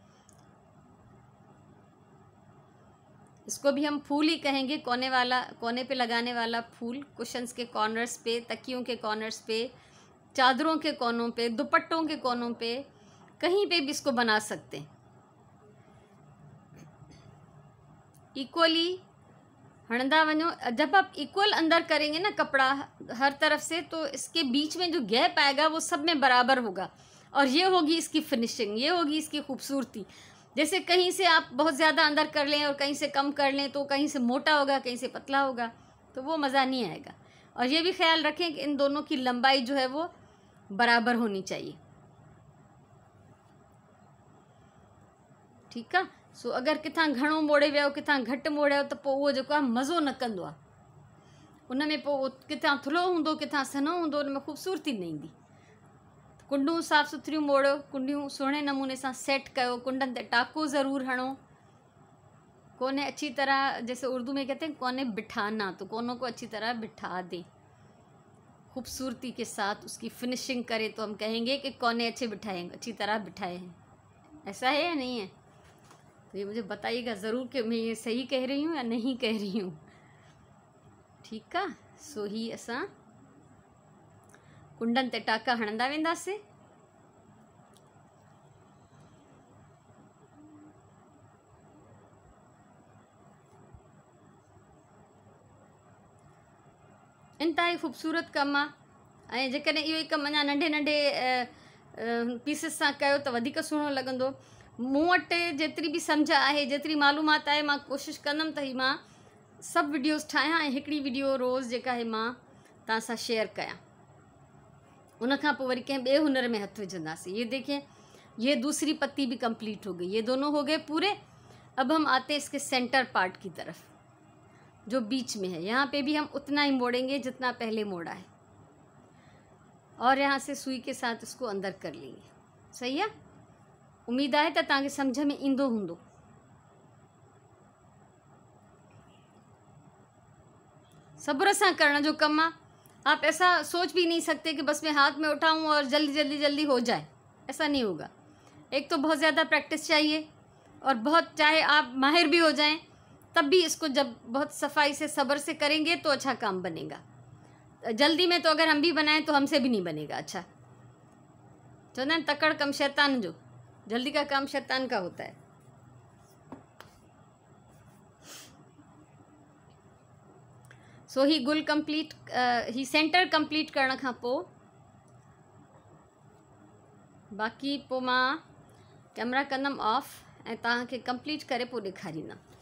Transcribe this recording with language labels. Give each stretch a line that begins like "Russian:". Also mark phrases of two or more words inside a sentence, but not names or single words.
Urdu: اس کو بھی ہم پھول ہی کہیں گے، کونے والا، کونے پہ لگانے والا پھول. کشنز کے کارنرز پہ، تکیوں کے کارنرز پہ، چادروں کے کونوں پہ، دوپٹوں کے کونوں پہ، کہیں پہ بھی اس کو بنا سکتے ہیں.
Sindhi: इक्वली हणंदा वञो।
Urdu: جب آپ ایکول اندر کریں گے نا کپڑا ہر طرف سے، تو اس کے بیچ میں جو گیپ آئے گا وہ سب میں برابر ہوگا، اور یہ ہوگی اس کی فنشنگ، یہ ہوگی اس کی خوبصورتی. جیسے کہیں سے آپ بہت زیادہ اندر کر لیں اور کہیں سے کم کر لیں، تو کہیں سے موٹا ہوگا، کہیں سے پتلا ہوگا، تو وہ مزہ نہیں آئے گا. اور یہ بھی خیال رکھیں کہ ان دونوں کی لمبائی جو ہے وہ برابر ہونی چاہیے. ٹھیک ہے.
Sindhi: सो अगर किथां घणो मोड़े वियो, किथां घटि मोड़ियो, त पोइ उहो जेको आहे मज़ो न कंदो आहे। उन में पोइ किथां थुल्हो हूंदो, किथां सनो हूंदो, उन में ख़ूबसूरती न ईंदी। कुंडूं साफ़ सुथरियूं मोड़ियो, कुंडियूं सुहिणे नमूने सां सेट कयो, कुंडनि ते टाको ज़रूर हणो,
Urdu: کونے اچھی طرح، جیسے اردو میں کہتے ہیں کونے بٹھانا، تو کونوں کو اچھی طرح بٹھا دیں، خوبصورتی کے ساتھ اس کی فنشنگ کریں، تو ہم کہیں گے کہ کونے اچھے بٹھائے، اچھی طرح بٹھائے ہیں. ایسا ہے یا نہیں ہے? تو یہ مجھے بتائیے گا ضرور کہ میں یہ صحیح کہہ رہی ہوں یا نہیں کہہ رہی ہوں. ٹھیک ہے.
Sindhi: सो ही असां कुंडन ते टाका हणंदा वेंदासीं। इंतहाई ख़ूबसूरत कमु आहे। ऐं जेकॾहिं इहो ई कमु अञा नंढे नंढे पीसिस सां कयो त वधीक सुहिणो लॻंदो। मूं वटि जेतिरी बि सम्झ आहे, जेतिरी मालूमात आहे, मां कोशिशि कंदमि त ही मां सभु वीडियोज़ ठाहियां ऐं हिकिड़ी वीडियो रोज़ जेका आहे मां तव्हां सां शेयर कयां। उन खां पोइ वरी कंहिं ॿिए हुनर में हथु विझंदासीं।
Urdu: یہ دیکھیں، یہ دوسری پتی بھی کمپلیٹ ہو گئی، یہ دونوں ہو گئے پورے. اب ہم آتے ہیں اس کے
English: center part
Urdu: کی طرف، جو بیچ میں ہے. یہاں پہ بھی ہم اتنا ہی موڑیں گے جتنا پہلے موڑا ہے، اور یہاں سے سوئی کے ساتھ اس کو اندر کر لیں گے. صحیح ہے?
Sindhi: उम्मीद आहे त तव्हांखे सम्झ में ईंदो हूंदो।
Urdu: صبر سے کرنے جو کم ہے. آپ ایسا سوچ بھی نہیں سکتے کہ بس میں ہاتھ میں اٹھاؤں اور جلدی جلدی جلدی ہو جائے، ایسا نہیں ہوگا. ایک تو بہت زیادہ پریکٹس چاہیے، اور بہت، چاہے آپ ماہر بھی ہو جائیں، تب بھی اس کو جب بہت صفائی سے صبر سے کریں گے تو اچھا کام بنے گا. جلدی میں تو اگر ہم بھی بنائیں تو ہم سے بھی نہیں بنے گا اچھا.
Sindhi: चलना तकड़ कम शैतान जो,
Urdu: جلدی کا کام شیطان کا ہوتا ہے.
Sindhi: सो ही गुल कंप्लीट, ही सेंटर कंप्लीट करण खां पोइ बाक़ी पोइ मां कैमरा कंदमि ऑफ ऐं तव्हांखे कंप्लीट करे पोइ ॾेखारींदमि।